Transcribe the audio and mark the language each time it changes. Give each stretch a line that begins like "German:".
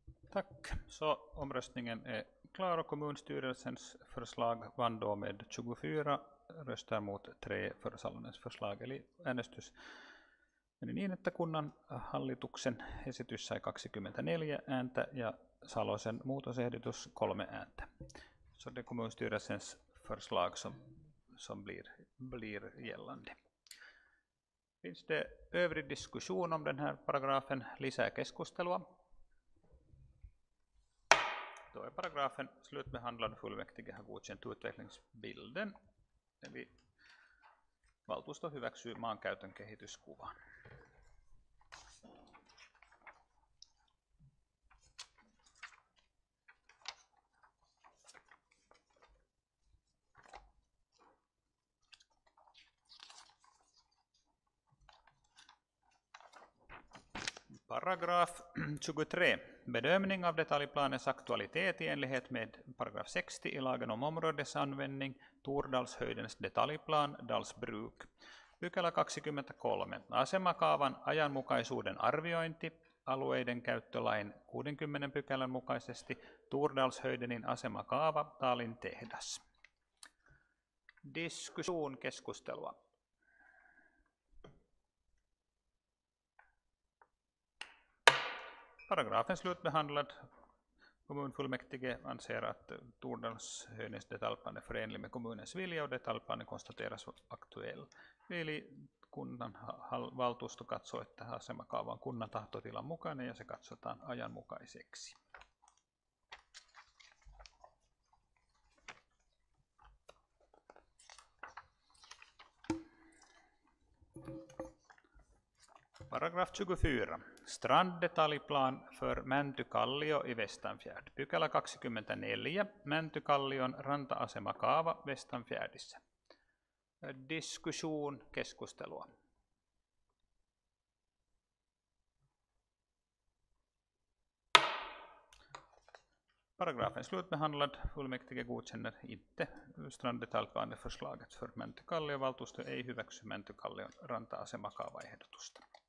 Swedish: Tack. Så omröstningen är klar och kommunstyrelsens förslag vann då med 24 röster mot 3 för Salonens förslag.
Finnish: Eli äänestys meni niin, että kunnan hallituksen esitys sai 24 ääntä ja Salosen muutosehdotus 3 ääntä.
Swedish: Så det är kommunstyrelsens förslag som blir gällande. Finns det övrig diskussion om den här paragrafen?
Finnish: Lisää keskustelua?
Swedish: Då är paragrafen slutbehandlad. Fullmäktige har godkänt utvecklingsbilden.
Finnish: Eli valtuusto hyväksyy maankäytön kehityskuvan.
Swedish: Paragraf 23. Bedömning av detaljplanens aktualitet i enlighet med paragraf 60 i lagen om områdesanvändning, Tordalshöjdens detaljplan, Dalsbruk.
Finnish: Pykälä 23. Asemakaavan ajanmukaisuuden arviointi alueiden käyttölain 60 pykälän mukaisesti Tordalshöydenin asemakaava, Taalin tehdas.
Swedish: Diskussion,
Finnish: keskustelua.
Swedish: Paragrafen slutbehandlad. Kommunfullmäktige anser att Tordalshöjdens detaljplan är förenlig med kommunens vilja och detaljplanen konstateras aktuell.
Finnish: Eli kunnan valtuusto katsoo, että asemakaava on kunnan tahtotilan mukainen ja se katsotaan ajanmukaiseksi.
Swedish: Paragraf 24. Stranddetaljplan för Mäntykallio i Vestanfjärd.
Finnish: Pykälä 24. Mäntykallion ranta-asemakaava Vestanfjärdissä.
Swedish: Diskussion,
Finnish: keskustelua.
Swedish: Paragrafen slutbehandlad. Fullmäktige godkänner inte stranddetaljplaneförslaget för Mäntykallio.
Finnish: Valtuusto ei hyväksy Mäntykallion ranta-asemakaavaehdotusta.